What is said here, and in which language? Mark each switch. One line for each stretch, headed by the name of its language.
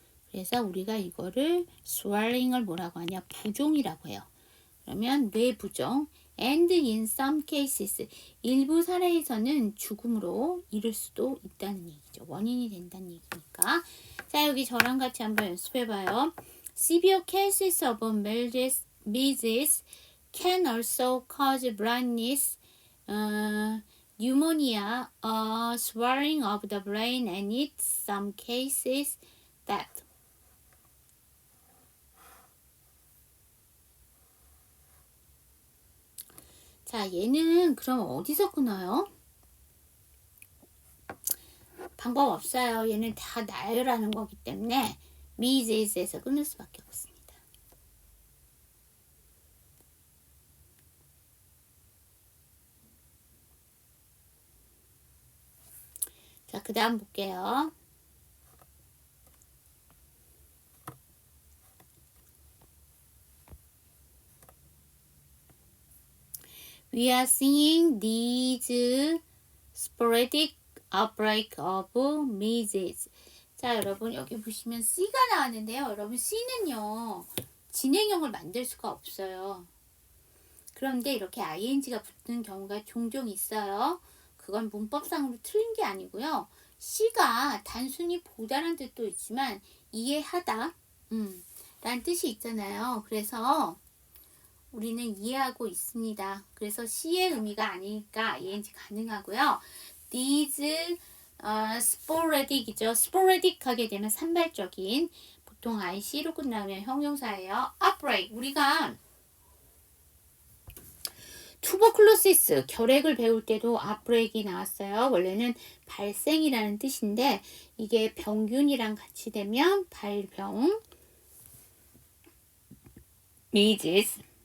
Korean: 그래서 우리가 이거를 swelling을 뭐라고 하냐? 부종이라고 해요. 그러면 뇌부종
English: and in some cases
Korean: 일부 사례에서는 죽음으로 이를 수도 있다는 얘기죠. 원인이 된다는 얘기니까. 자, 여기 저랑 같이 한번 연습해봐요.
English: Severe cases of measles can also cause blindness, pneumonia, swelling of the brain, and in some cases death.
Korean: 자, 얘는 그럼 어디서 끊어요? 방법 없어요. 얘는 다 나열하는 거기 때문에 measles에서 끊을 수밖에 없습니다. 자, 그 다음 볼게요.
English: We are seeing these sporadic outbreak of measles.
Korean: 자, 여러분 여기 보시면 C가 나왔는데요. 여러분 C는요. 진행형을 만들 수가 없어요. 그런데 이렇게 ing가 붙는 경우가 종종 있어요. 그건 문법상으로 틀린 게 아니고요. C가 단순히 보다란 뜻도 있지만 이해하다 라는 뜻이 있잖아요. 그래서 우리는 이해하고 있습니다. 그래서 C의 의미가 아니니까 ing 가능하고요.
English: These sporadic이죠.
Korean: sporadic 하게 되면 산발적인 보통 IC로 끝나면 형용사예요. outbreak 우리가 투버클로시스 결핵을 배울 때도 outbreak이 나왔어요. 원래는 발생이라는 뜻인데 이게 병균이랑 같이 되면 발병 measles.